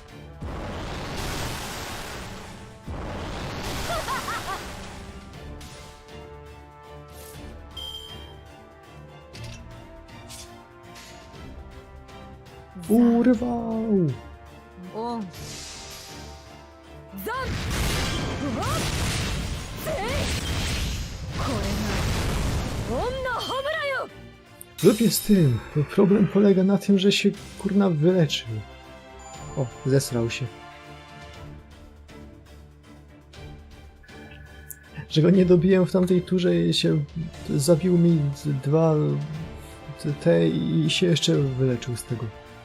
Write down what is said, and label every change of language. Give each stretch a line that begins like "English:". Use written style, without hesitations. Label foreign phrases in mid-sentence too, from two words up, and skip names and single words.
Polish: Urwał!
Japanese: オンザンワンゼイ。これがオンのホムラよ。
Polish: Lubię z tym. Problem polega na tym, że się kurna wyleczył. O, zesrał się. Że go nie dobiłem w tamtej turze i się zabił mi dwa te i się jeszcze wyleczył z tego.